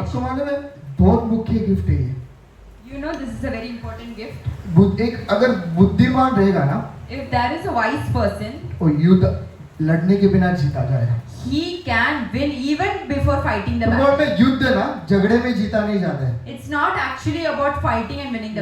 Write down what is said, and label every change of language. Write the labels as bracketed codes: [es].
[hi] आपको मालूम है बहुत मुख्य गिफ्ट है ये। [en] You know this is a very important gift. [hi] एक अगर बुद्धिमान रहेगा ना, [en] If there is a wise person, [hi] वो युद्ध लड़ने के बिना जीता जाएगा। [en] he can win even before fighting the [hi] तुमको [en] battle. [hi] में युद्ध ना झगड़े में जीता नहीं जाता है, [en] It's not actually about fighting and winning the